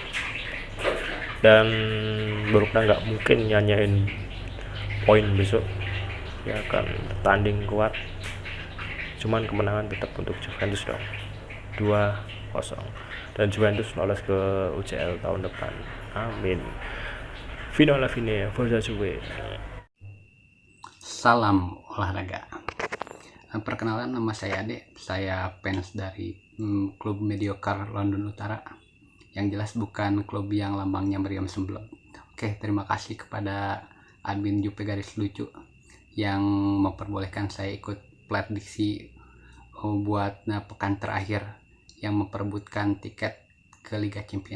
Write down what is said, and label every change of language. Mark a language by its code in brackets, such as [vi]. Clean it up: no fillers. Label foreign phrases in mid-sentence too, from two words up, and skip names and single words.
[id] Dan Bologna nggak mungkin nyanyain poin besok, ya kan tanding kuat. Cuman kemenangan tetap untuk Juventus dong, 2-0, dan Juventus lolos ke UCL tahun depan, amin. [it] Fino alla fine, Forza Juve. [id] Salam olahraga. Perkenalan, nama saya Ade. Saya fans dari klub mediocre London Utara. Yang jelas bukan klub yang lambangnya meriam semblong. Oke, terima kasih kepada admin Jupe Garis Lucu yang memperbolehkan saya ikut prediksi buat pekan terakhir yang memperebutkan tiket ke Liga Champion.